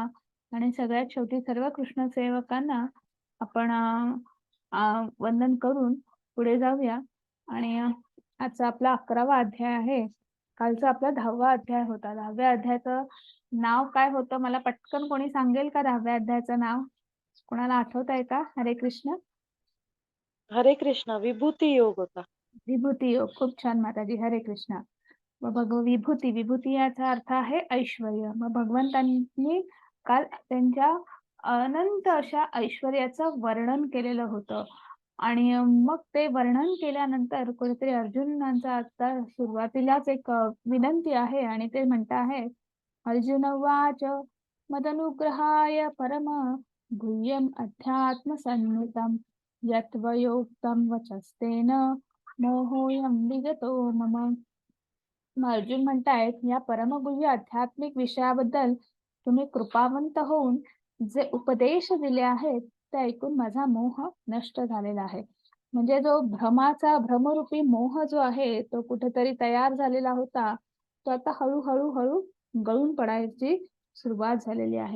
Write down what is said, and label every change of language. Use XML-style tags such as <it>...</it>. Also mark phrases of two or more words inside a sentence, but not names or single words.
<mr>आणि सगळ्यात शेवटी सर्व कृष्ण सेवकांना आपण वंदन करून पुढे जाऊया. आणि आजचा आपला 11वा अध्याय आहे. कालचा आपला 10वा अध्याय होता. 10व्या अध्यायाचं नाव काय होतं, मला पटकन कोणी सांगेल का? 10व्या अध्यायाचं नाव कोणाला आठवत आहे का? हरे कृष्ण. हरे कृष्ण विभूती योग होता. विभूती योग. खूप छान माताजी. हरे कृष्ण. मग विभूती याचा अर्थ आहे ऐश्वर्य. मग भगवंतांनी काल त्यांच्या अनंत अशा ऐश्वर्याचं वर्णन केलेलं होतं. आणि मग ते वर्णन केल्यानंतर कुठेतरी अर्जुनांचा आता सुरुवातीलाच एक विनंती आहे. आणि ते म्हणत आहे,</mr> <sa>अर्जुन उवाच मदनुग्रहाय परम गुह्यम अध्यात्म सन्नितं यत्वयोक्तं वचस्तेन मोहोयं विगतो मम.</sa> <mr>अर्जुन म्हणतायत, या परमगुह्य आध्यात्मिक विषयाबद्दल तुम्ही कृपावंत होऊन जे उपदेश दिले आहेत ते ऐकून माझा मोह नष्ट झालेला आहे. म्हणजे जो भ्रमरूपी मोह जो आहे तो कुठेतरी तयार झालेला होता, तो आता हळूहळू गळून पडायची सुरुवात झालेली आहे.</mr>